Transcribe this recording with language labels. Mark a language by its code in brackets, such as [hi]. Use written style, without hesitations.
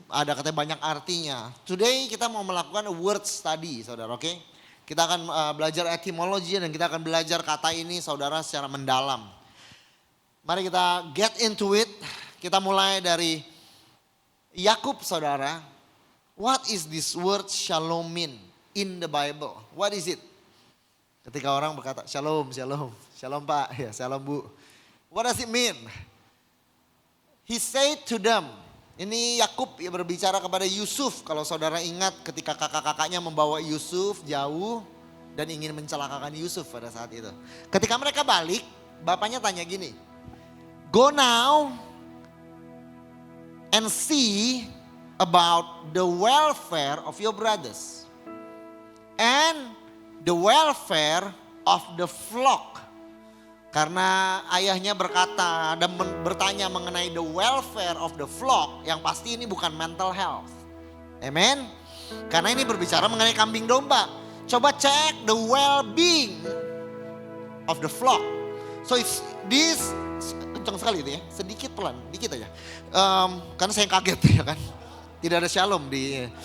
[id] Ada katanya banyak artinya. [en] Today [id] kita mau melakukan [en] a word study, [id] saudara, oke? Kita akan belajar etimologi dan kita akan belajar kata ini, saudara, secara mendalam. Mari kita [en] get into it. [id] Kita mulai dari Yakub, saudara. [en] What is this word shalom mean in the Bible? What is it? [id] Ketika orang berkata shalom, shalom, shalom Pak, ya shalom Bu. [en] What does it mean? He said to them, [id] ini Yakub berbicara kepada Yusuf. Kalau saudara ingat ketika kakak-kakaknya membawa Yusuf jauh dan ingin mencelakakan Yusuf pada saat itu. Ketika mereka balik, bapaknya tanya gini, [en] go now and see about the welfare of your brothers and the welfare of the flock. [id] Karena ayahnya berkata dan bertanya mengenai [en] the welfare of the flock, [id] yang pasti ini bukan [en] mental health. [id] Amen. Karena ini berbicara mengenai kambing domba. Coba cek [en] the well-being of the flock. So it's this, [id] kencang sekali itu ya, sedikit pelan, dikit aja. Karena saya kaget ya kan, tidak ada shalom di.